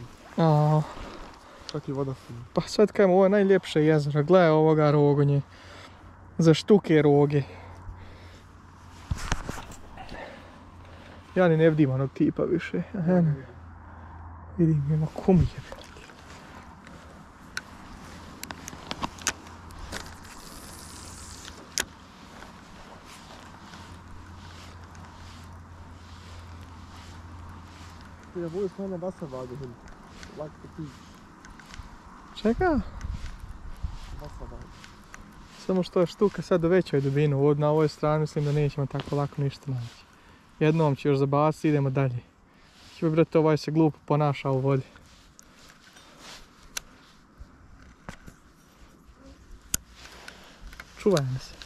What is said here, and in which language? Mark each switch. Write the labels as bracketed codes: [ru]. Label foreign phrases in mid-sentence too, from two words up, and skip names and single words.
[bs] Aaaa. Čak i voda fina. Pa sad kajem, ovo je najljepše jezero, gledaj ovoga rogonje. Za štuke roge. Ja ni ne vidim onog tipa više. Vidim, ima kumije. [de] Ja wo ist meine Wasserwaage hin? [en] Like the beach. [bs] Čeka? [de] Wasserwaage. [bs] Samo što je štuka sad u većoj dubini, na ovoj strani mislim da nećemo tako lako ništa naći. Jednom ću još zabaciti, idemo dalje. Ću brate, ovaj se glupo ponaša u vodi. Čuvaj me se.